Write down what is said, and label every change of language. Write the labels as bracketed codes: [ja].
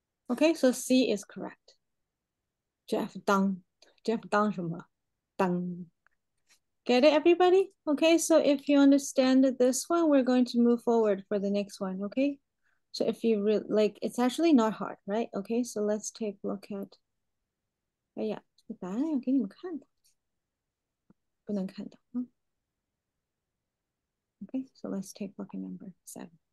[en] Okay, so C is correct. Jeff Dang [zh] 什么? [en] Dang. Get it, everybody? Okay, so if you understand this one, we're going to move forward for the next one, okay? So if you like, it's actually not hard, right? Okay, so let's take a look at, [zh] 哎呀，这个答案要给你们看的，不能看到。 [en] Okay, so let's take a look at number 7.